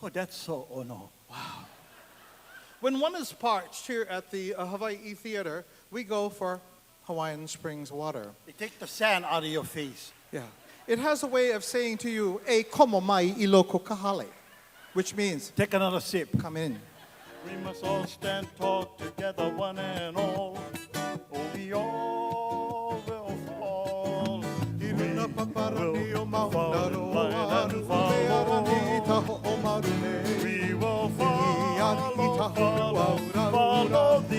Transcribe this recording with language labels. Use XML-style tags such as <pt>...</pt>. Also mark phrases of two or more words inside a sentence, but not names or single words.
<en>so ono. When one is parched here at the Hawaii Theater, we go for Hawaiian Springs water. They take the sand out of your face. Yeah. It has a way of saying to you,</en> <haw>"E komo mai I loko kahale,"</haw> <en>which means, Take another sip. come in. We must all stand tall together, one and all. Oh, we all will fall. We will fall in line and follow. We will follow thee.</en>